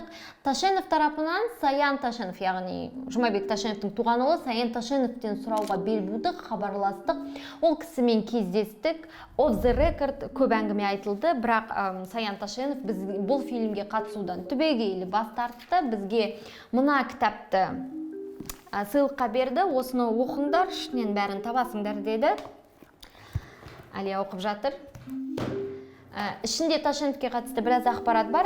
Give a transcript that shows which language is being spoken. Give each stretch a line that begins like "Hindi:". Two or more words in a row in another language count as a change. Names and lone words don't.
Kazakh: Ташенов тарапынан Саян Ташенов, яғни Жұмабек Ташеновтың туған ұлы Саян Ташеновтен сұрауға бел будық, хабарластық. Ол кісімен кездестік,
English: off the record
Kazakh: көп әңгіме айтылды, бірақ Саян Ташенов біз бұл фильмге қатысудан түбегейлі бас тартты. Бізге мына кітапты сыйлыққа берді, осыны оқыңдар, ішінен бәрін табасыңдар деді. Әлия оқып жатыр. Ішінде Ташеновке қатысты біраз ақпарат бар.